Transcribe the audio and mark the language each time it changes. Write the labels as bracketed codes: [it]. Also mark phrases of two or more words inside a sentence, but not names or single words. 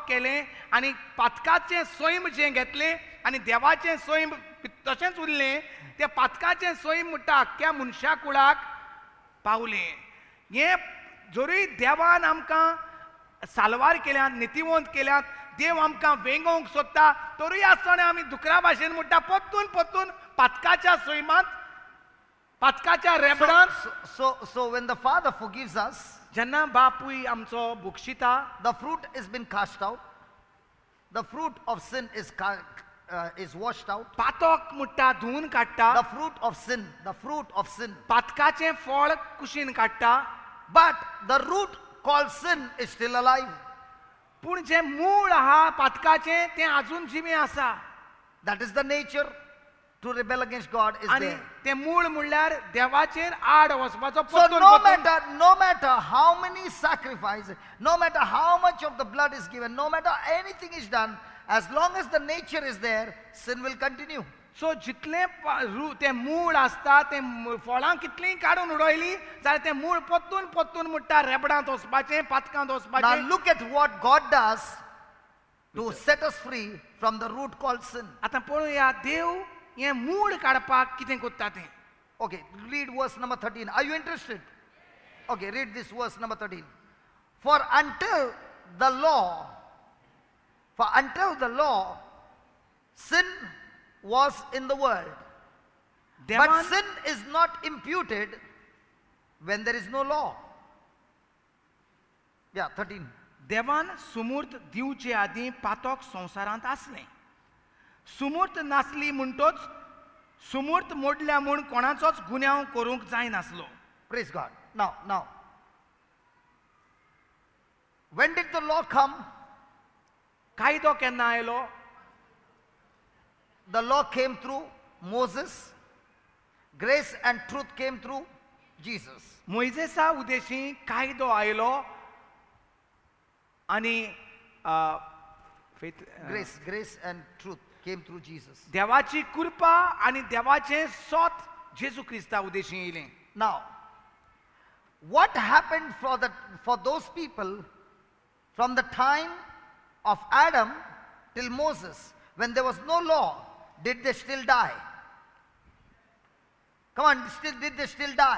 [kok] केलें आनी पातकाचें सैम जें घेतलें आनी देवाचें सैम तशेंच उरलें तें पातकाचें सैम म्हणटा आख्ख्या मनशा कुळाक पावलें हें जरूय देवान आमकां सालवार केल्यात नितिवंत केल्यात देव आमकां वेंगोवंक सोदता तरूय आसतना आमी दुकरा भाशेन म्हणटा पोत्तून पोत्तून पातकाच्या सैमांत पातकाच्या रेबडांत [en] So when the Father forgives us, [kok] जेन्ना बापूय आमचो बुक्षिता [en] the fruit has been cast out. The fruit of sin is washed out. [kok] पातक म्हणटा धुवन काडटा [en] The fruit of sin. [kok] पातकाचें फळ कुशीन काडटा [en] But the root called sin is still alive. [kok] पूण जें मूळ आहा पातकाचें तें आजून जिवें आसा [en] That is the nature to rebel against God is [kok] आनी [en] there. [kok] तें मूळ म्हणल्यार देवाचेर आड वचपाचो [en] So no matter how many sacrifices, no matter how much of the blood is given, no matter anything is done, as long as the nature is there, sin will continue. [kok] सो जितलें तें मूळ आसता तें फळां कितलींय काडून उडयलीं जाल्यार तें मूळ पोत्तून पोत्तून म्हणटा रेबडांत वचपाचें पातकांत [en] Now [kok] वचपाचें [en] look at what God does to set us free from the root called sin. [kok] आतां पळोवया देव हें मूळ काडपाक कितें करता तें [en] Okay, read verse number 13. Are you interested? Okay, read this verse number 13. For until the law, sin was in the world. But [kok] देवान [en] sin is not imputed when there is no law. Yeah, 13. [kok] देवान सुमूर्त दिवचे आदीं पातक संवसारांत आसलें सुमूर्त नासली म्हणटोच सुमूर्त मोडल्या म्हूण कोणाचोच गुन्यांव करूंक जायनासलो [en] Praise God. Now, when did the law come? [kok] कायदो केन्ना आयलो [en] The law came through Moses. Grace and truth came through Jesus. [kok] मोइजेसा उदेशी कायदो आयलो आनी [en] Grace and truth came through Jesus. [kok] देवाची कृपा आनी देवाचें सोत जेजू क्रिस्ता उदेशी येयलें [en] Now, what happened for those people from the time of Adam till Moses, when there was no law? Did they still die? Come on, did they still die?